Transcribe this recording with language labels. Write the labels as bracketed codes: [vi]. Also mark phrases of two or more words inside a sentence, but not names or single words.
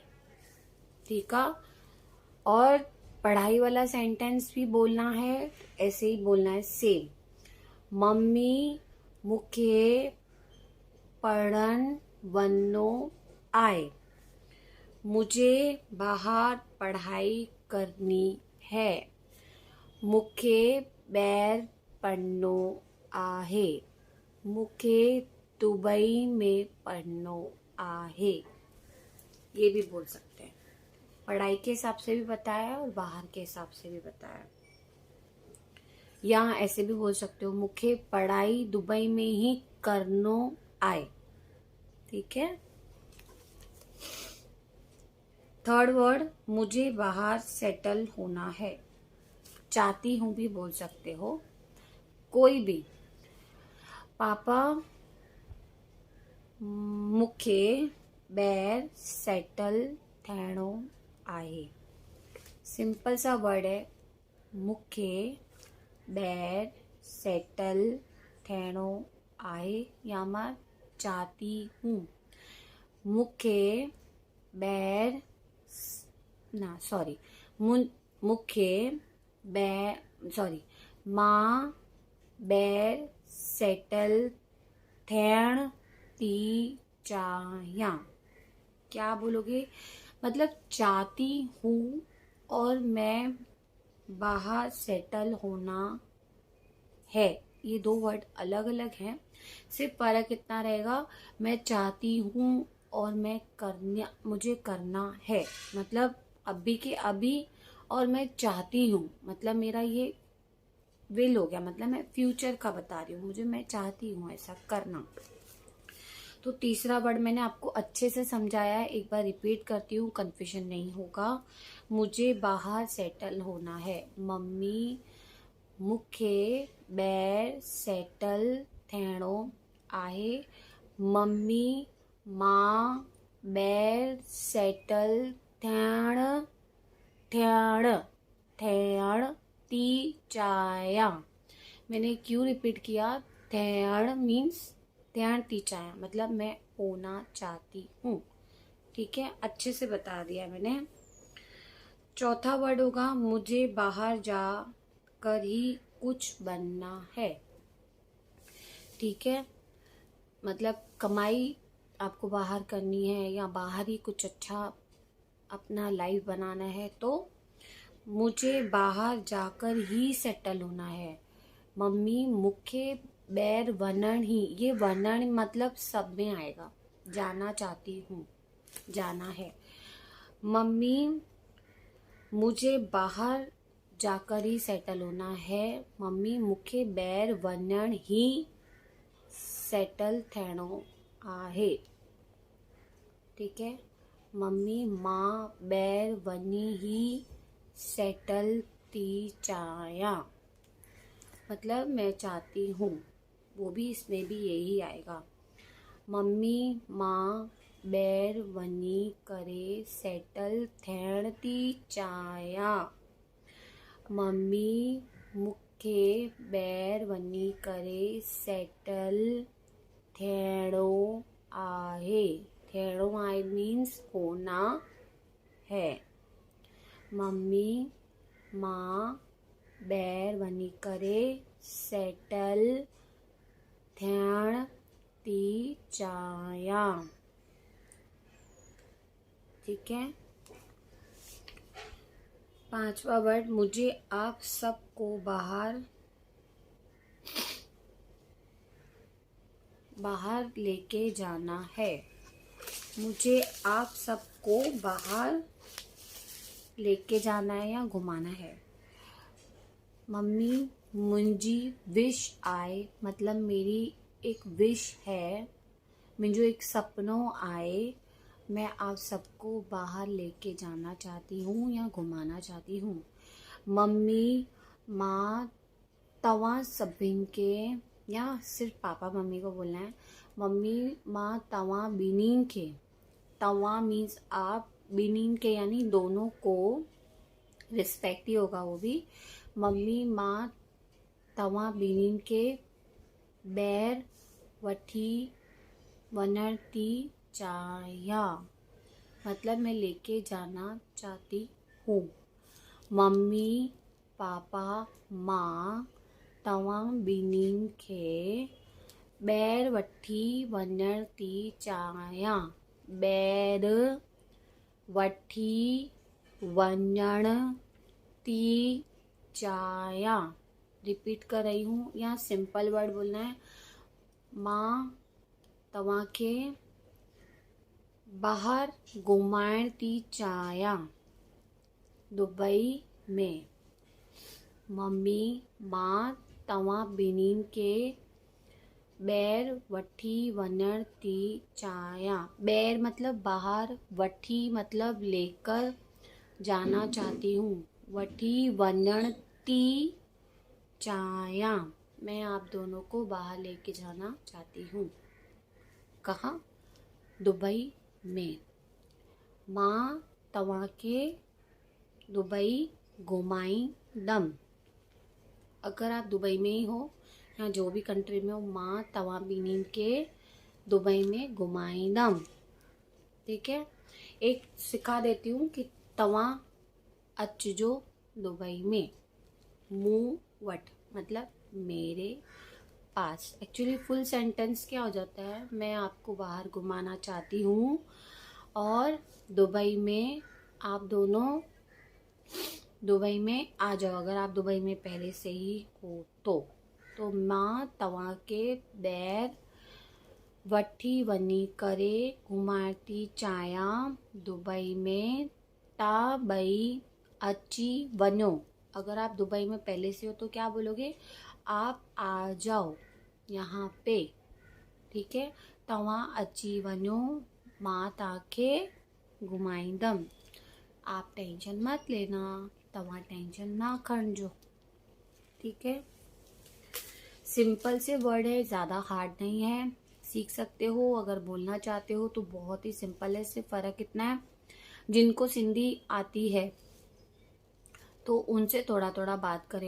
[hi] ठीक है, और पढ़ाई वाला सेंटेंस भी बोलना है, ऐसे ही बोलना है सेम। [sd] मम्मी मुखे पढ़न वन्नो आए। [hi] मुझे बाहर पढ़ाई करनी है। [sd] मुखे बैर पढ़नो आहे। मुखे दुबई में पढ़नो आहे। [hi] ये भी बोल सकते हैं। पढ़ाई के हिसाब से भी बताया और बाहर के हिसाब से भी बताया। या ऐसे भी बोल सकते हो, [sd] मुखे पढ़ाई दुबई में ही करनो आए। [hi] ठीक है। थर्ड वर्ड, मुझे बाहर सेटल होना है, चाहती हूँ भी बोल सकते हो, कोई भी। [sd] पापा मुखे बैर सेटल थियणो आहे। [hi] सिंपल सा वर्ड है, [sd] मुखे बैर सेटल थियणो आहे, [hi] या मैं चाहती हूँ। [sd] मुखे बैर मुखे बैर मां बैर सेटल थियण थी चाहियां। [hi] क्या बोलोगे? मतलब चाहती हूँ और मैं बाहर सेटल होना है। ये दो वर्ड अलग अलग हैं, सिर्फ फर्क इतना रहेगा, मैं चाहती हूँ और मुझे करना है, मतलब अभी के अभी, और मैं चाहती हूँ मतलब मेरा ये विल हो गया, मतलब मैं फ्यूचर का बता रही हूँ, मैं चाहती हूँ ऐसा करना। तो तीसरा वर्ड मैंने आपको अच्छे से समझाया है, एक बार रिपीट करती हूँ, कंफ्यूजन नहीं होगा। मुझे बाहर सेटल होना है। [sd] मम्मी मूंखे ॿाहिरि सेटल थियणो आहे। मम्मी मां ॿाहिरि सेटल थियण थी चाहियां। [hi] मैंने क्यों रिपीट किया? [sd] थियण मीन्स थियण थी चाहियां, [hi] मतलब मैं होना चाहती हूँ। ठीक है, अच्छे से बता दिया मैंने। चौथा वर्ड होगा मुझे बाहर जा कर ही कुछ बनना है। ठीक है, मतलब कमाई आपको बाहर करनी है या बाहर ही कुछ अच्छा अपना लाइफ बनाना है, तो मुझे बाहर जाकर ही सेटल होना है। मम्मी [sd] मूंखे ॿाहिरि वञण ही, [hi] ये वञण मतलब सब में आएगा, जाना चाहती हूँ, जाना है। मम्मी मुझे बाहर जाकर ही सेटल होना है। [sd] मम्मी मूंखे ॿाहिरि वञण ही सेटल थियणो आहे। [hi] ठीक है, [sd] मम्मी मां ॿाहिरि वञी ही सेटल थी चाहियां, [hi] मतलब मैं चाहती हूँ, वो भी इसमें भी यही आएगा। [sd] मम्मी मां ॿाहिरि वञी करे सेटल थियण थी चाहियां। मम्मी मूंखे ॿाहिरि वञी करे सेटल थियणो आहे। थियणो आहे [hi] मीन्स होना है। [sd] मम्मी मां ॿाहिरि वञी करे सेटल थियण थी चाहियां। [hi] ठीक है, पांचवा वर्ड मुझे आप सबको बाहर लेके जाना है। मुझे आप सबको बाहर लेके जाना है या घुमाना है। [sd] मम्मी मुंहिंजी विश आहे, [hi] मतलब मेरी एक विश है, [sd] मुंहिंजो एक सपनो आहे, [hi] मैं आप सबको बाहर लेके जाना चाहती हूँ या घुमाना चाहती हूँ। मम्मी [sd] मां तव्हां सभिनि के, [hi] या सिर्फ पापा मम्मी को बोलना है, [sd] मम्मी मां तव्हां ॿिन्हिनि के, [hi] तव्हां मीन्स आप, [sd] ॿिन्हिनि के [hi] यानी दोनों को, रिस्पेक्ट ही होगा वो भी। [sd] मम्मी मां तव्हां ॿिन्हिनि के ॿाहिरि वठी वञण थी चाहियां, [hi] मतलब मैं लेके जाना चाहती हूँ। [sd] मम्मी पापा मां तव्हां ॿिन्हिनि खे ॿाहिरि वठी वञण थी चाहियां। ॿाहिरि वठी वञण थी चाहियां। [hi] रिपीट कर रही हूँ, या सिंपल वर्ड बोलना है। [sd] मां तव्हांखे बाहर घुमाइण थी चाहियां, दुबई में। मम्मी मां तव्हां ॿिन्हिनि के ॿाहिरि वठी वञण थी चाहियां। [hi] ॿाहिरि मतलब बाहर, वठी मतलब लेकर जाना चाहती हूँ, [sd] वठी वञण थी चाहियां, [hi] मैं आप दोनों को बाहर लेके जाना चाहती हूँ। कहाँ? दुबई में। [sd] मां तव्हांखे दुबई घुमाईंदमि। [hi] अगर आप दुबई में ही हो या जो भी कंट्री में हो, [sd] मां तव्हां ॿिन्हिनि के दुबई में घुमाईंदमि। [hi] ठीक है, एक सिखा देती हूँ कि [sd] तव्हां अचिजो दुबई में, मूं वटि [hi] मतलब मेरे पास। एक्चुअली फुल सेंटेंस क्या हो जाता है, मैं आपको बाहर घुमाना चाहती हूँ और दुबई में आप दोनों दुबई में आ जाओ, अगर आप दुबई में पहले से ही हो तो। [sd] तो मां तव्हां के ॿाहिरि वठी वञी करे घुमाइण चाहियां दुबई में, ता ॿई अची वञो। [hi] अगर आप दुबई में पहले से हो तो क्या बोलोगे, आप आ जाओ यहाँ पे, ठीक है। [sd] तव्हां अची वञो, मां तव्हांखे घुमाईंदमि। [hi] आप टेंशन मत लेना, [sd] तव्हां टेंशन ना खणिजो, [hi] ठीक है। सिंपल से वर्ड है, ज़्यादा हार्ड नहीं है, सीख सकते हो। अगर बोलना चाहते हो तो बहुत ही सिंपल है। सिर्फ फ़र्क इतना है, जिनको सिंधी आती है तो उनसे थोड़ा थोड़ा बात करें।